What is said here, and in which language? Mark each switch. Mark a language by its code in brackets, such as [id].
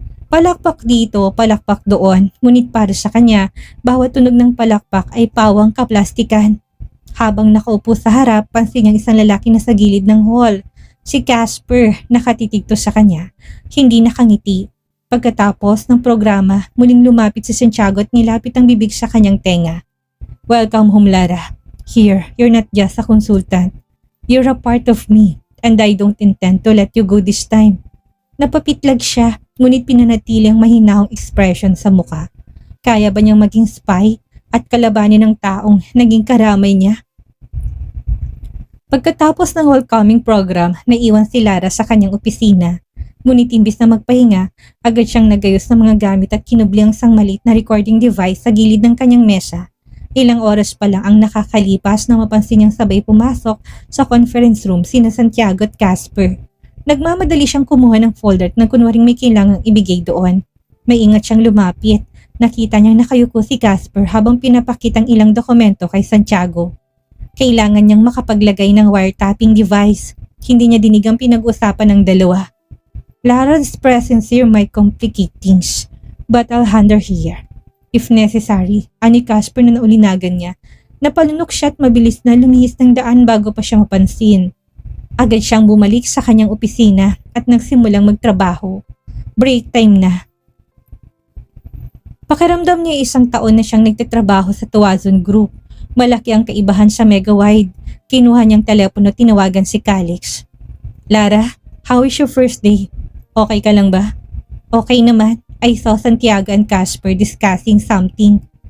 [tl] Palakpak dito, palakpak doon, ngunit para sa kanya, bawat tunog ng palakpak ay pawang kaplastikan. Habang nakaupo sa harap, pansin niyang isang lalaki na sa gilid ng hall. Si Casper, nakatitig to sa kanya, hindi nakangiti. Pagkatapos ng programa, muling lumapit si Santiago at nilapit ang bibig sa kanyang tenga. [en] Welcome home, Lara. Here, you're not just a consultant. You're a part of me, and I don't intend to let you go this time. [tl] Napapitlag siya, ngunit pinanatili ang mahinahong expression sa muka. Kaya ba niyang maging spy at kalabanin ng taong naging karamay niya? Pagkatapos ng welcoming program, naiwan si Lara sa kanyang opisina. Ngunit imbis na magpahinga, agad siyang nagayos ng mga gamit at kinubli ang isang maliit na recording device sa gilid ng kanyang mesa. Ilang oras pa lang ang nakakalipas na mapansin niyang sabay pumasok sa conference room sina Santiago at Casper. Nagmamadali siyang kumuha ng folder na kunwaring may kailangang ibigay doon. May ingat siyang lumapit. Nakita niyang nakayuko si Casper habang pinapakitang ilang dokumento kay Santiago. Kailangan niyang makapaglagay ng wiretapping device. Hindi niya dinig ang pinag-usapan ng dalawa. [en] Lara's presence here might complicate things, but I'll handle here. If necessary, [tl] ani Casper na naulinagan niya. Napalunok siya at mabilis na lumihis ng daan bago pa siya mapansin. Agad siyang bumalik sa kanyang opisina at nagsimulang magtrabaho. Break time na. Pakiramdam niya 1 taon na siyang nagtatrabaho sa Tuwazon Group. Malaki ang kaibahan sa Megawide. Kinuha niyang telepono at tinawagan si Calix. [en] Lara, how is your first day? [tl] Okay ka lang ba? Okay naman. [en] I saw Santiago and Casper discussing something.